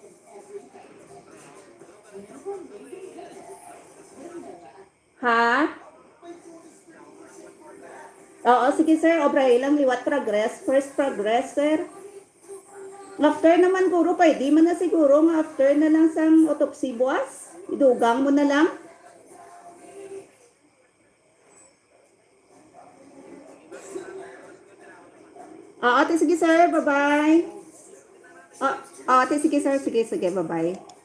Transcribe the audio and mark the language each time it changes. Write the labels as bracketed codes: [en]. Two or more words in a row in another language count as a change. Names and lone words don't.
[hil] Ha? Oo, sige sir, obrahe lang liwat progress. [en] First progress, sir. [hil] After naman guro, pwede man na siguro nga after na lang sang autopsy buwas. Idugang mo na lang. Oo, ate, sige sir, bye-bye. Ate, sige sir, sige, bye-bye.